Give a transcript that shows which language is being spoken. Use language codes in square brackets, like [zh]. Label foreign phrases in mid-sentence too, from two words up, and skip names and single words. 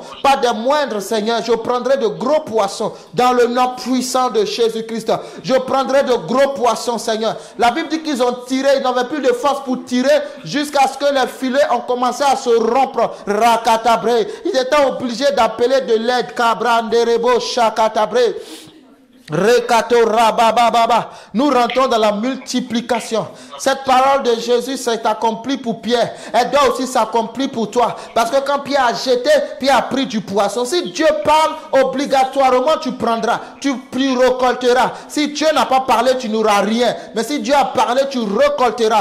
[fr] Pas des moindres, Seigneur. Je prendrai de gros poissons dans le nom puissant de Jésus-Christ. Je prendrai de gros poissons, Seigneur. La Bible dit qu'ils ont tiré, ils n'avaient plus de force pour tirer jusqu'à ce que les filets ont commencé à se rompre. Rakatabre. Ils étaient obligés d'appeler de l'aide. Kabranderebo Shakatabre. Rekato rabababa. Nous rentrons dans la multiplication. Cette parole de Jésus s'est accomplie pour Pierre. Elle doit aussi s'accomplir pour toi. Parce que quand Pierre a jeté, Pierre a pris du poisson. Si Dieu parle, obligatoirement tu prendras. Tu récolteras. Si Dieu n'a pas parlé, tu n'auras rien. Mais si Dieu a parlé, tu récolteras.